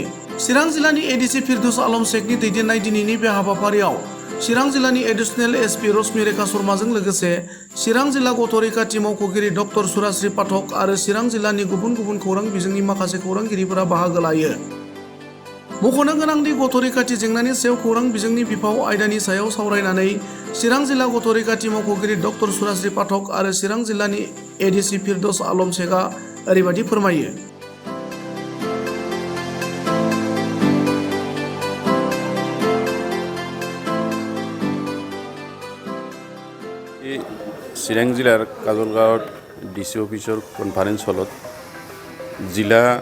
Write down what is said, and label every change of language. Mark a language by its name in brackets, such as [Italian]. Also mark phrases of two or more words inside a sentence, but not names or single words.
[Bodo] चिरां जिल्लानि एडिसि फिरदौस आलम शेखनि दैदेननाय दिनैनि बे हाबाफारियाव चिरां जिल्लानि [English] additional SP [Bodo] रश्मि रेखा शर्माजों लोगोसे चिरां जिल्ला गथ' रैखाथि मावख'गिरि डक्टर सुराश्री पाठक आरो चिरां जिल्लानि गुबुन गुबुन खौरां बिजोंनि माखासे खौरांगिरिफोरा बाहागो लायो। मख'नो गोनांदि गथ' रैखाथि जेंनानि सायाव खौरां बिजोंनि बिफाव आयदानि सायाव सावरायनानै चिरां जिल्ला गथ' रैखाथि मावख'गिरि डक्टर सुराश्री पाठक आरो चिरां जिल्लानि एडिसि फिरदौस आलम शेखआ ओरैबायदि फोरमायो। [Assamese] চিৰাং জিলাৰ কাজলগাঁৱত ডিচি অফিচৰ [English] conference hall [Assamese] জিলা